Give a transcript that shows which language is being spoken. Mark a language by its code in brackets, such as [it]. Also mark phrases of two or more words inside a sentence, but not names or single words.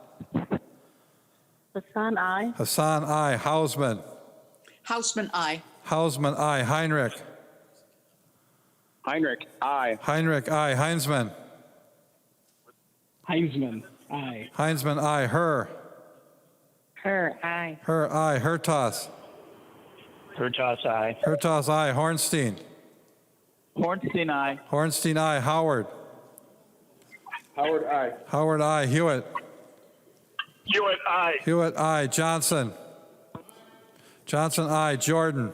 [en] Hassan, aye. Hassan, aye. Hausman. Hausman, aye. Hausman, aye. Heinrich. Heinrich, aye. Heinrich, aye. Heinzman. Heinzman, aye. Heinzman, aye. Her. Her, aye. Her, aye. Hertas. Hertas, aye. Hertas, aye. Hornstein. Hornstein, aye. Hornstein, aye. Howard. Howard, aye. Howard, aye. Hewitt. Hewitt, aye. Hewitt, aye. Johnson. Johnson, aye. Jordan.